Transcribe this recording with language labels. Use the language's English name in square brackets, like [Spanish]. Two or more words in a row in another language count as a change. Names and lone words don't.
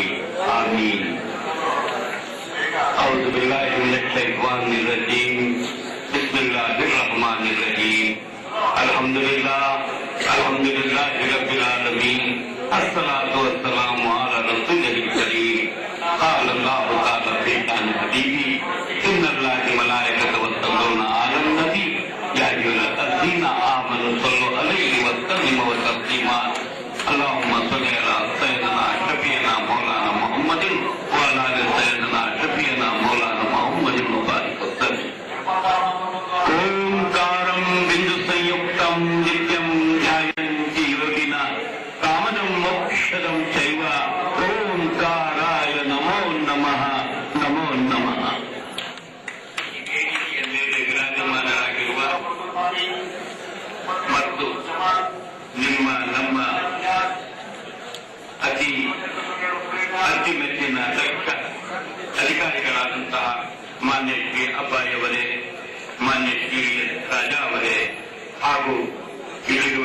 [Arabic] آمين. أعوذ بالله من الشيطان الرجيم. بسم الله الرحمن الرحيم. الحمد لله رب العالمين. الصلاة والسلام على رسول الكريم. قال الله تعالى في شأن حبيبي إن الله ملائكته يصلون على النبي يا أيها الذين آمنوا صلوا عليه وسلموا تسليما. اللهم صل على سيدنا شفيعنا مولانا محمد وعلى آل سيدنا شفيعنا مولانا محمد وبارك وسلم. [Sanskrit] ओंकारं बिंदु संयुक्तं नित्यं ध्यायन्ति योगिना कामदं मोक्षदं चैव. ओंकाराय नमो नमः. नमो नमः. [Kannada] ಮೇಲೆ ವಿರಾಜಮಾನರಾಗಿರುವ ಮತ್ತು ನಮ್ಮ ಅತಿ ಮೆಚ್ಚಿನ ದಕ್ಷ ಅಧಿಕಾರಿಗಳಾದಂತಹ ಮಾನ್ಯ ಶ್ರೀ ಅಬ್ಬಾಯಿಯವರೇ, ಮಾನ್ಯ ಶ್ರೀ ರಾಜಾ ಅವರೇ, ಹಾಗೂ ಇಲ್ಲಿರುವ